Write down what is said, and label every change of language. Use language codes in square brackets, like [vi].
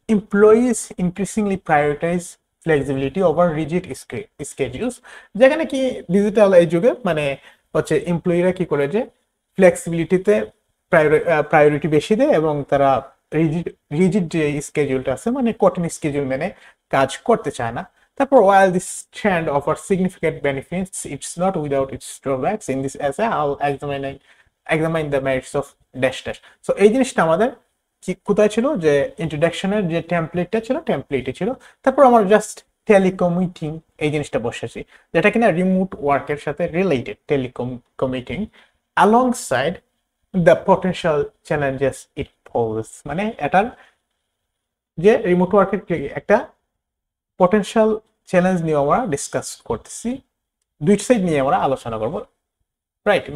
[en] employees increasingly prioritize flexibility over rigid schedules, [bn] যেখানে কি digital এই যুগে মানে হচ্ছে এমপ্লয়িরা কি করে যে ফ্লেক্সিবিলিটিতে প্রায়োরিটি বেশি দেয়, এবং তারা রিজিড যে স্কেডিউলটা আছে মানে কঠিন স্কেডিউল মেনে কাজ করতে চায় না। [en] তারপর while this trend offers significant benefits, it's not without its drawbacks. In this essay, I'll examine the merits of dash dash. [bn] So এই জিনিসটা আমাদের কি কোথায় ছিল যে ইন্ট্রোডাকশনের যে টেমপ্লেটটা ছিল, টেমপ্লেটে ছিল। তারপর আমরা জাস্ট টেলিকমিউটিং এই জিনিসটা বসেছি, যেটা কিনা রিমোট ওয়ার্কের সাথে related. টেলিকমিউটিং [en] alongside the potential challenges it poses, [bn] মানে এটার যে রিমোট ওয়ার্কের একটা পটেনশিয়াল চ্যালেঞ্জ নিয়ে আমরা ডিসকাস করতেছি, দুই সাইড নিয়ে আমরা আলোচনা করব, রাইট।